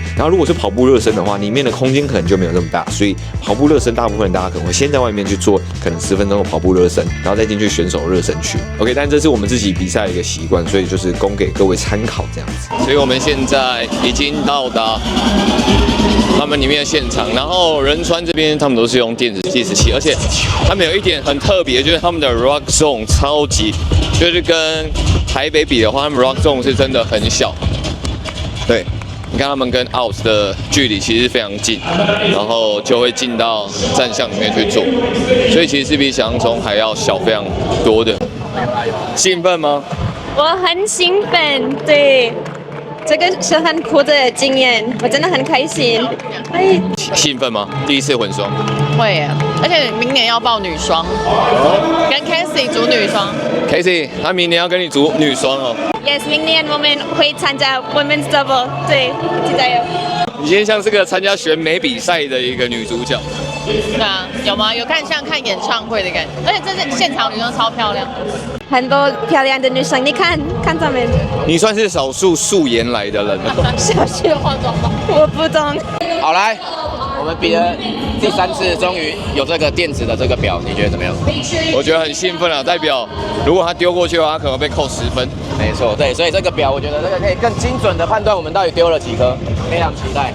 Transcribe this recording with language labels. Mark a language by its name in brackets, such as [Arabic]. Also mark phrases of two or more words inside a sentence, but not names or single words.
[Chinese] 然後如果是跑步熱身的話，裡面的空間可能就沒有那麼大，所以跑步熱身大部分大家可能會先在外面去做可能10分鐘的跑步熱身，然後再進去選手熱身區。OK， 但這是我們自己比賽的一個習慣，所以就是供給各位參考這樣子。所以我們現在已經到達他們裡面的現場，然後仁川這邊他們都是用電子計時器，而且他們有一點很特別，就是他們的 [English] rock zone [Chinese] 超級，就是跟台北比的話，他們 [English] rock zone [Chinese] 是真的很小。对，你看他們跟 out 的距離其實非常近，然後就會進到站項裡面去做，所以其實是比想象中還要小非常多的。興奮嗎？我很興奮，對，這個是很酷的經驗，我真的很開心。興奮嗎？第一次混雙？會耶，而且明年要報女雙，跟 Casey 組女雙。 Casey， 他明年要跟你組女雙哦。 Yes， 明年我們會參加 [English] Women's Double， [Chinese] 對，一起加油。你今天像是個參加選美比賽的一個女主角。對啊，有嗎？有像看演唱會的感覺，而且這是現場女生超漂亮，很多漂亮的女生，你看他們。你算是少數素颜來的人了。小學化妝嗎？我不懂。好，來，我們比了第3次，終於有這個電子的這個表，你覺得怎麼樣？我覺得很興奮啊，代表如果他丟過去的話，他可能被扣10分。沒錯，對，所以這個表我覺得這個可以更精準的判斷我們到底丟了幾顆，非常期待。